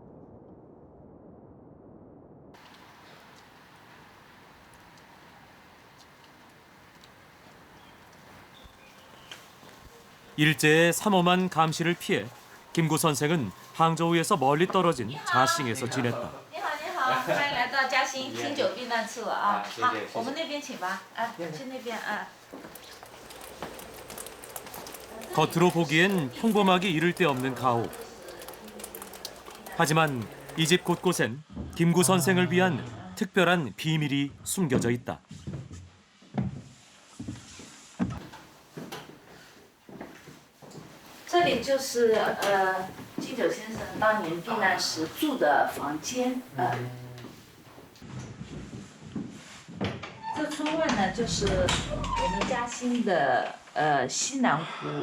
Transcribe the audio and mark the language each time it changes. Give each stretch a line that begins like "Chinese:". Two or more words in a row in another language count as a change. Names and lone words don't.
Korean: 일제의 삼엄한 감시를 피해 김구 선생은 항저우에서 멀리 떨어진 자싱에서 지냈다.
Chinese: 欢迎来到嘉兴清酒避难处啊！谢谢谢谢，好我们那边请吧，啊，去那边啊。
Korean: 겉으로 보기엔 평범하기 이를 데 없는 가옥. 하지만 이 집 곳곳엔 김구 선생을 위한 특별한 비밀이 숨겨져 있다.
Chinese: 这里就是金九先生当年避难时住的房间，这村外呢就是我们嘉兴的西南湖。